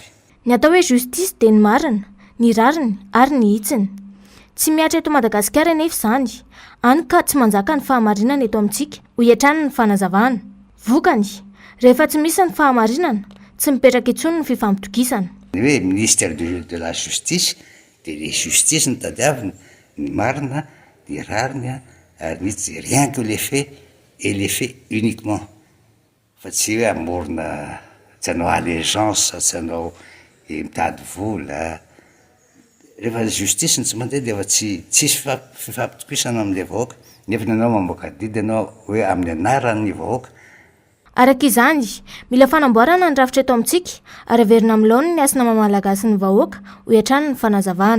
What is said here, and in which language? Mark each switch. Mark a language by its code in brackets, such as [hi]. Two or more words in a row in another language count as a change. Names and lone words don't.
[mg] Ny atao hoe justice dia ny marina, ny rariny ary ny hitsiny. Tsy miatra eto Madagasikara nefa izany. Any ka tsy manjaka ny fahamarinana eto amintsika, ho hiatrany ny fanazavana. Vokany, rehefa tsy misy ny fahamarinana, tsy mipetraka intsony ny fifampitokisana. Ny hoe [fr] ministère de la justice [mg] dia [fr] le justice [mg] ny tadiavina, ny marina, ny rariny ary ny [fr] rien que les faits et les faits uniquement. [mg] Fa tsy hoe amorona tsy hanao allégeance, tsy hanao mitady vola. Rehefa justice ny tsy mandeha dia efa tsisy fifampitokisana amin'ilay vahoaka. Nefa nanao mamoaka didy ianao hoe amin'ny anaran'ny vahoaka. Araka izany, mila fanamboarana ny rafitra eto amintsika ary averina amin'ny laoniny ny asina mamalagasy ny vahoaka ho hiatrany ny fanazavana.